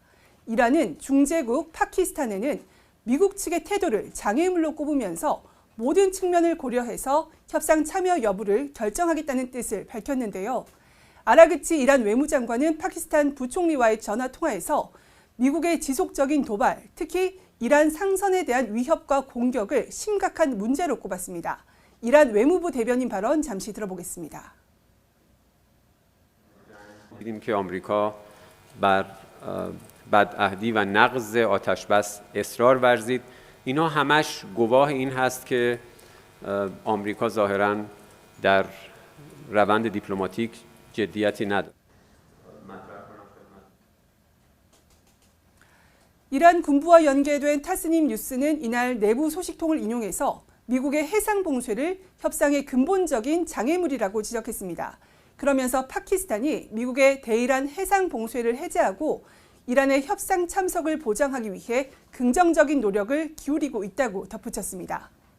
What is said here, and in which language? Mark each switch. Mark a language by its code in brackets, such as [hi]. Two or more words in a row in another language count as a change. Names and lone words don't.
[ko] 이란은 중재국 파키스탄에는 미국 측의 태도를 장애물로 꼽으면서 모든 측면을 고려해서 협상 참여 여부를 결정하겠다는 뜻을 밝혔는데요. 아라그치 이란 외무장관은 파키스탄 부총리와의 전화 통화에서 미국의 지속적인 도발, 특히 이란 상선에 대한 위협과 공격을 심각한 문제로 꼽았습니다. 이란 외무부 대변인 발언 잠시 들어보겠습니다. [fa] دیدیم که آمریکا بر بدعهدی و نقض آتشبس اصرار ورزید. اینا همش گواه این هست که آمریکا ظاهراً در روند دیپلماتیک جدیتی ندارد. [ko] 이란 군부와 연계된 타스님 뉴스는 이날 내부 소식통을 인용해서 미국의 해상 봉쇄를 협상의 근본적인 장애물이라고 지적했습니다. 그러면서 파키스탄이 미국의 대이란 해상 봉쇄를 해제하고 이란의 협상 참석을 보장하기 위해 긍정적인 노력을 기울이고 있다고 덧붙였습니다.